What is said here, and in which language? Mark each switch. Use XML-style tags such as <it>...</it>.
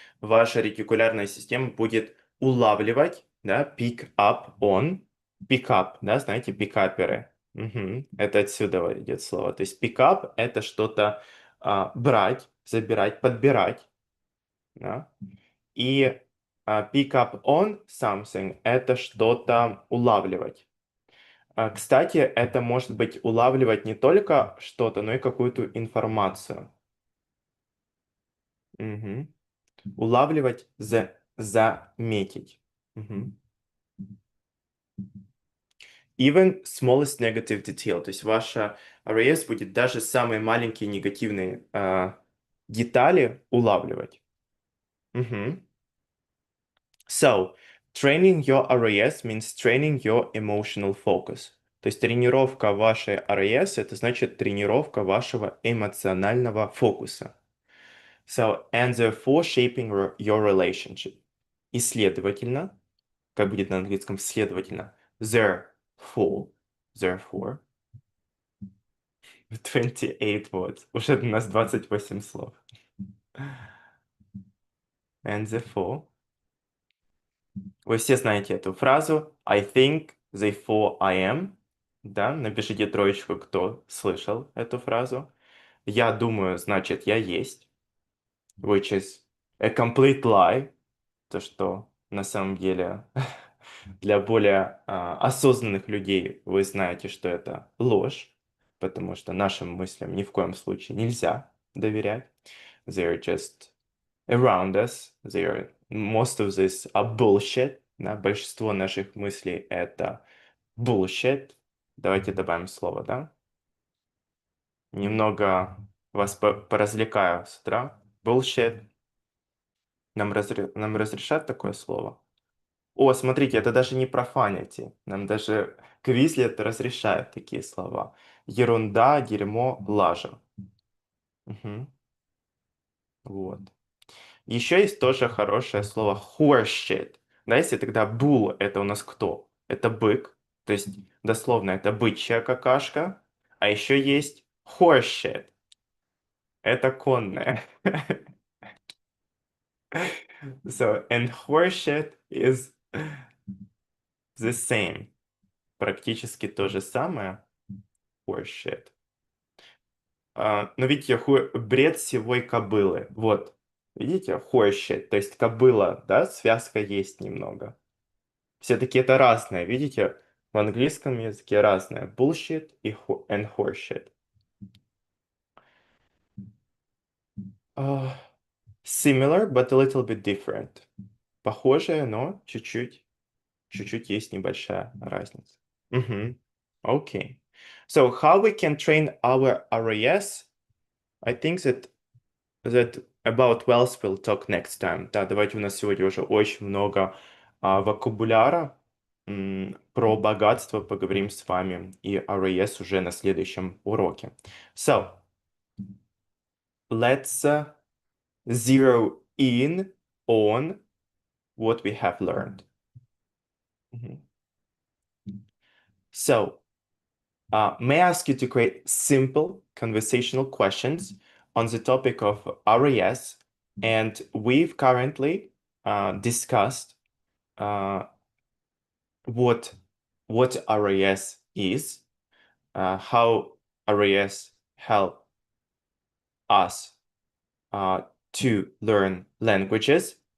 <ru>Ваша ретикулярная система будет улавливать, да, pick up, да, знаете, пикаперы. Мгм. Это отсюда идет слово. То есть pick up — это что-то брать, забирать, подбирать, да.</ru> <en>И pick up on something —</en> <ru>это что-то улавливать. Кстати, это может быть улавливать не только что-то, но и какую-то информацию. Мгм. Улавливать, заметить. Мгм.</ru> <en>Even smallest negative detail,</en> <ru>то есть ваша RAS будет даже самые маленькие негативные детали улавливать. Мгм.</ru> <en>So, training your RAS means training your emotional focus.</en> <ru>То есть тренировка вашей RAS — это значит тренировка вашего эмоционального фокуса.</ru> <en>So, and therefore shaping your relationship.</en> <ru>И следовательно, как будет на английском следовательно, therefore, 28 words. Уже у нас 28 слов.</ru> <en>And therefore,</en> <ru>вы все знаете эту фразу.</ru> <en>I think, therefore I am.</en> <ru>Да, напишите троечку, кто слышал эту фразу. Я думаю, значит, я есть.</ru> <en>Which is a complete lie.</en> <ru>То, что на самом деле для более осознанных людей вы знаете, что это ложь, потому что нашим мыслям ни в коем случае нельзя доверять.</ru> <en>They're just around us. Most of this are bullshit.</en> <ru>Да? Большинство наших мыслей это bullshit. Давайте добавим слово, да? Немного вас поразвлекаю с утра.</ru> <en>Bullshit.</en> <ru>Нам разрешат такое слово? О, смотрите, это даже не profanity. Нам даже Quizlet разрешает такие слова. Ерунда, дерьмо, лажа. Мгм. Вот. Еще есть тоже хорошее слово horseshit. Да, если тогда bull — это у нас кто? Это бык. То есть дословно это бычья какашка. А еще есть horseshit. Это конная.</ru> <en>So, and horseshit is the same.</en> <ru>Практически то же самое.</ru> <en>Horseshit.</en> <ru>Но видите, бред сивой кобылы. Вот. Видите, horseshit. То есть кобыла, да, связка есть немного. Все-таки это разное, видите? В английском языке разное.</ru> <en>Bullshit и and horseshit. Similar, but a little bit different.</en> <ru>Похожее, но чуть-чуть есть небольшая разница. Мгм. Okay.</ru> <en>So how we can train our RAS? I think that about wealth we'll talk next time.</en> <ru>Да, давайте, у нас сегодня уже очень много вокабуляра. Про богатство поговорим с вами и RAS уже на следующем уроке.</ru> <en>So, let's zero in on what we have learned. So, may I ask you to create simple conversational questions on the topic of RAS, and we've currently discussed what RAS is, how RAS help us to learn languages,</en>